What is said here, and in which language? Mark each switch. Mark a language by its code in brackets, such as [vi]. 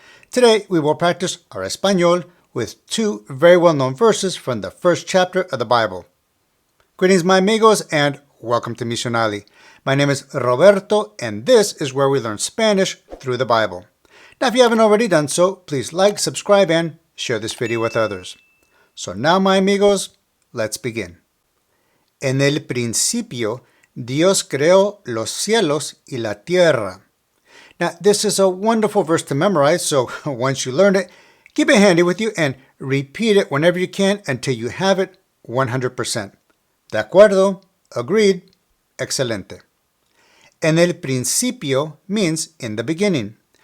[en] Today, we will practice our Español with 2 very well-known verses from the first chapter of the Bible. Greetings, my amigos, and welcome to Misionali. My name is Roberto, and this is where we learn Spanish through the Bible. Now, if you haven't already done so, please like, subscribe, and share this video with others. So now, my amigos, let's begin. [es] En el principio, Dios creó los cielos y la tierra. [en] Now, this is a wonderful verse to memorize, so once you learn it, keep it handy with you and repeat it whenever you can until you have it 100%. [es] ¿De acuerdo? [en] Agreed? [es] Excelente. En el principio [en] means in the beginning.